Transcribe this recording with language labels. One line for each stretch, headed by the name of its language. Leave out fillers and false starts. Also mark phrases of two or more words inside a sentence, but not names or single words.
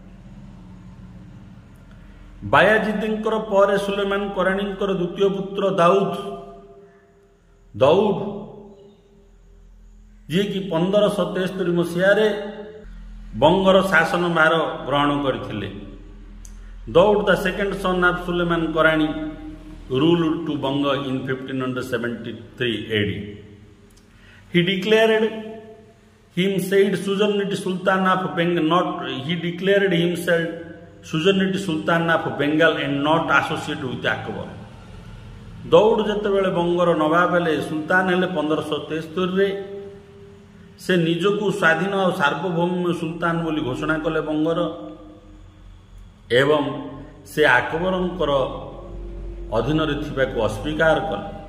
Odia: ବାୟାଜିଦ୍ଙ୍କର ପରେ ସୁଲେମାନ କରାଣୀଙ୍କର ଦ୍ୱିତୀୟ ପୁତ୍ର ଦାଉଦ ଯିଏକି 1573 ମସିହାରେ ବଙ୍ଗର ଶାସନ ଭାର ଗ୍ରହଣ କରିଥିଲେ।
English: ଦାଉଦ the second son of ସୁଲେମାନ କରାଣୀ ruled to Banga in 1573 AD. He declared himself suzerainty Sultan of Bengal, suzerainty Sultan of Bengal and not associated with Akbar.
Odia: ଦାଉଦ ଯେତେବେଳେ ବଙ୍ଗର ନବାବ ହେଲେ, ସୁଲତାନ ହେଲେ 1573ରେ, ସେ ନିଜକୁ ସ୍ୱାଧୀନ ଆଉ ସାର୍ବଭୌମ ସୁଲତାନ ବୋଲି ଘୋଷଣା କଲେ ବଙ୍ଗର, ଏବଂ ସେ ଆକବରଙ୍କର ଅଧୀନରେ ଥିବାକୁ ଅସ୍ୱୀକାର କଲେ।